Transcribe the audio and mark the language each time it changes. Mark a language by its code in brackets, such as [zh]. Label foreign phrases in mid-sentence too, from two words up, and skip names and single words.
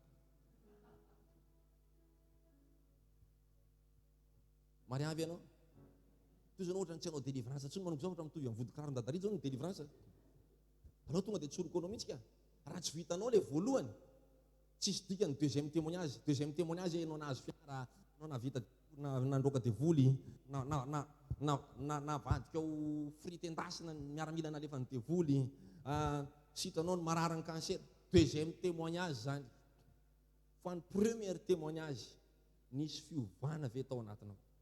[mg] Mariavy ianao, toy izao ohatra ny tsy hanao délivrance tsony manoko zao ohatra mitovy amin'ny vodi-kiraro dadaridy zao ny délivrance. Alao tonga dia tsoroko anao mihitsy ka, raha tsy vitanao le voalohany, tsisy dikany [fr] deuxième témoignage. Deuxième témoignage [mg] ianao nahazo fiara, anao navita nandroaka devoly, navadika ho frity endasina miaramila nalefa ny devoly, sitranao ny marary ny cancer. [fr] Deuxième témoignage [mg] zany. Fa ny [fr] premier témoignage, [mg] nisy fiovana ve tao anatinao.